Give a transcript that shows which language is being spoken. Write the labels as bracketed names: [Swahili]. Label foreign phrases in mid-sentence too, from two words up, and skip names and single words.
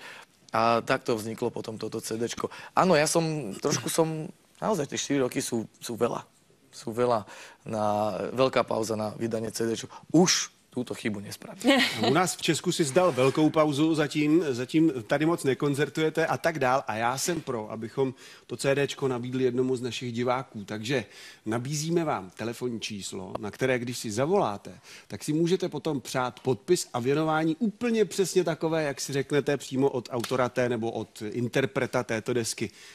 [Slovak] A takto vzniklo potom toto CDčko. Áno, naozaj tie 4 roky sú veľa. Sú veľa, veľká pauza na vydanie CDčko. Už túto chybu nespravím. [Czech] U nás v Česku si zdal velkou pauzu, zatím tady moc nekoncertujete a tak dál. A já jsem pro, abychom to CDčko nabídli jednomu z našich diváků. Takže nabízíme vám telefonní číslo, na které, když si zavoláte, tak si můžete potom přát podpis a věnování úplně přesně takové, jak si řeknete přímo od autora té nebo od interpreta této desky.